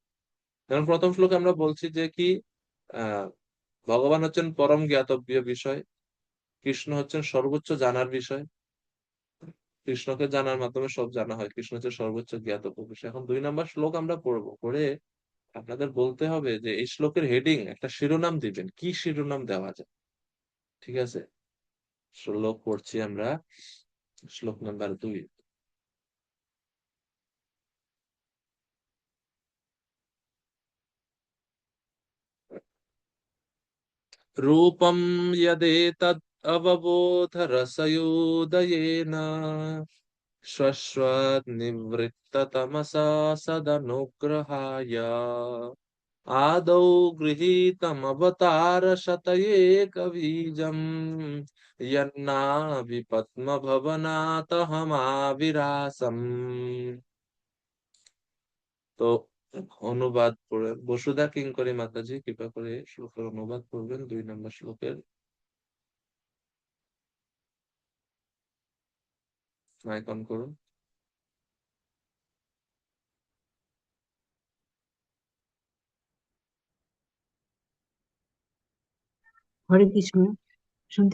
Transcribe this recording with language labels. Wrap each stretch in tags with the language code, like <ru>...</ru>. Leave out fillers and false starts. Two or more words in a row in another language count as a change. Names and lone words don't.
<bn>যেমন প্রথম শ্লোকে আমরা বলছি যে কি, আহ ভগবান হচ্ছেন পরম জ্ঞাতব্য বিষয়, কৃষ্ণ হচ্ছেন সর্বোচ্চ জানার বিষয়, কৃষ্ণকে জানার মাধ্যমে সব জানা হয়, কৃষ্ণ হচ্ছে সর্বোচ্চ জ্ঞাতব্য বিষয়। এখন 2 নাম্বার শ্লোক আমরা পড়বো, পড়ে আপনাদের বলতে হবে যে এই শ্লোকের হেডিং, একটা শিরোনাম দিবেন, কি শিরোনাম দেওয়া যায়। ঠিক আছে, শ্লোক পড়ছি আমরা। শ্লোক নাম্বার 2।</bn> <sa>रूपं यदेतद् अवबोध रसयोदयेन शश्वत् निवृत्ततमसा सदनुग्रहाय आदौ गृहीतमवतारशतैकबीजम् यन्नाभि पद्मभवनातहमाविरासम्।</sa> <bn>তো অনুবাদ করে বসুধা কিঙ্করী মাতাজি কৃপা করে শ্লোকের অনুবাদ করবেন, 2 নাম্বার শ্লোকের। মাইক অন করুন। হরে কৃষ্ণ, শুনতে</bn>